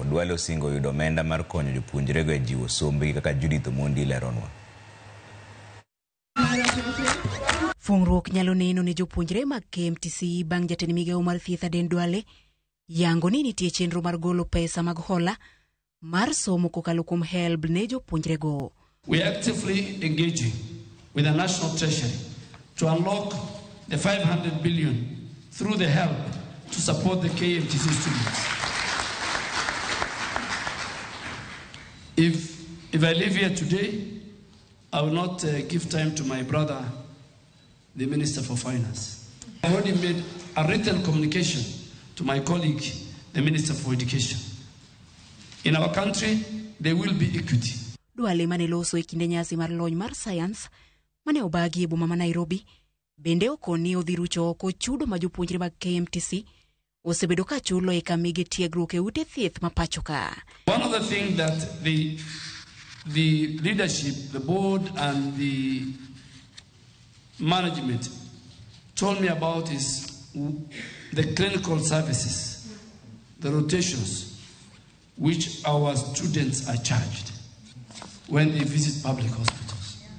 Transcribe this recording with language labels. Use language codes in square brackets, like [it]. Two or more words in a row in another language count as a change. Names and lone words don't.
[luo] Duale osingo yudo omenda mar konyo jopuonjre go e jiwo sombgi kaka Judith Omondi leronwa. Fungruok nyalo neno ne jopuonjre mag KMTC bang' jatend migao mar thieth Aidan Duale yango ni nitie chenro mar golo pesa mag hola mar somo kokalo kuom HELB ne jopuonjre go. [en] We are actively engaging with the National Treasury to unlock the 500 billion through the HELB to support the KMTC students. If I leave here today I will not give time to my brother, the Minister for Finance. I already made a written communication to my colleague, the Minister for Education. In our country, there will be equity. [luo] Duale mane loso e kinde nyasi mar lony mar science mane obagi e boma ma Nairobi bende okoni odhirucho oko chudo ma jopuonjre mag KMTC osebedo ka chulo e kamige tiegruok e ute thieth ma pacho ka. [en] One of the things that the leadership, the board and the management told me about is the clinical services, the rotations, which our students are charged when they visit public hospitals.